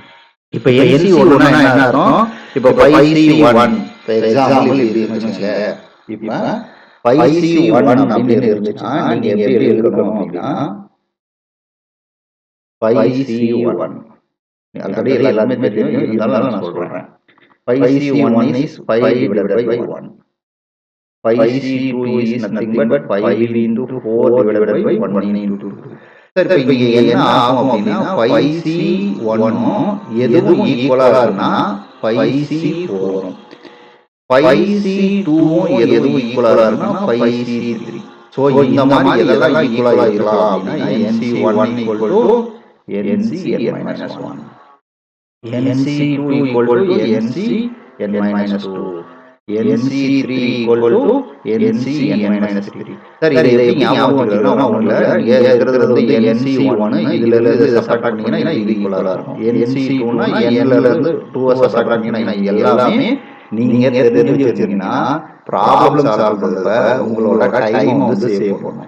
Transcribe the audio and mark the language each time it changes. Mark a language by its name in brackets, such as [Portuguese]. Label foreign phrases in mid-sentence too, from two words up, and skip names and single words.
[Tamil] இப்போ NC1 னா என்ன அர்த்தம்? இப்போ 5C1 எக்ஸாம்பிள் இப்படி இருந்துச்சுங்க. இப்போ 5C1 அப்படின்னு இருந்துச்சுன்னா நீங்க எப்படி எழுதணும் அப்படின்னா 5C1 ஆல்ரெடி எல்லாமே தெரியும், இருந்தாலும் நான் சொல்றேன். [English] 5C1 is 5 divided by 1. 5C2 is nothing but 5 into 4 divided by 1 into 2. [Tamil] சரி, இப்போ இங்க என்ன ஆகும் அப்படின்னா 5C1 எதுவும் ஈக்குவலா இருக்குன்னா 5C4 வரும். 5C2 எதுவும் ஈக்குவலா இருக்குன்னா 5C3. ஸோ இந்த மாதிரி எதெல்லாம் ஈக்குவலா இருக்கலாம் அப்படின்னா [English] NC1 equal to NCn-1, NC2 equal to NCn-2, NC3 equal to NCn-3. [Tamil] சரி, இதை எப்படி ஞாபகம் வச்சுக்கணும்னா ஒண்ணுல இருக்கிறது வந்து NC1 இதுல இருந்து இதை சப்ட்ராக்ட் பண்ணீங்கன்னா இது ஈக்குவலா இருக்கும். NC2 னா n ல இருந்து 2 சப்ட்ராக்ட் பண்ணீங்கன்னா எல்லாமே நீங்க தெரிஞ்சு வச்சிருக்கீங்கன்னா ப்ராப்ளம் சால்வ் பண்றதுல உங்களோட டைம் வந்து சேவ் பண்ணும்.